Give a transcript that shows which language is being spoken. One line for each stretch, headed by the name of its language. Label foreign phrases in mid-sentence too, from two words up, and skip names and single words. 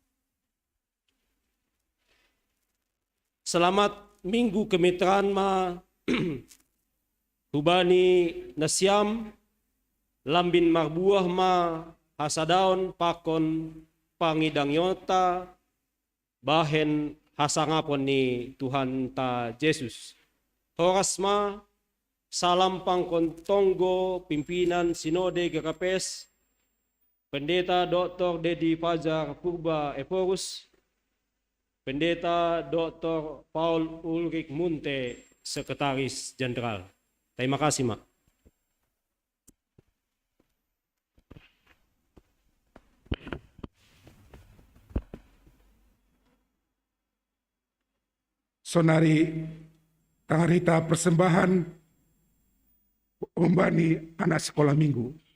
Batak Simalungun: Selamat minggu kemitraan ma hubani nasyam lambin magbuah ma hasadaon pakon pangidangyota bahen hasangapon ni Tuhan ta Yesus. Horas ma salam pangkon tonggo
Indonesian: pimpinan sinode
Batak Simalungun: GKPS Pendeta Dr. Dedi Fajar Purba Eporus, Pendeta Dr.
Indonesian: Paul Ulrich Munte, Sekretaris Jenderal. Terima kasih, Mak.
Batak Simalungun: Sonari tangarita persembahan umbani
Indonesian: anak sekolah minggu.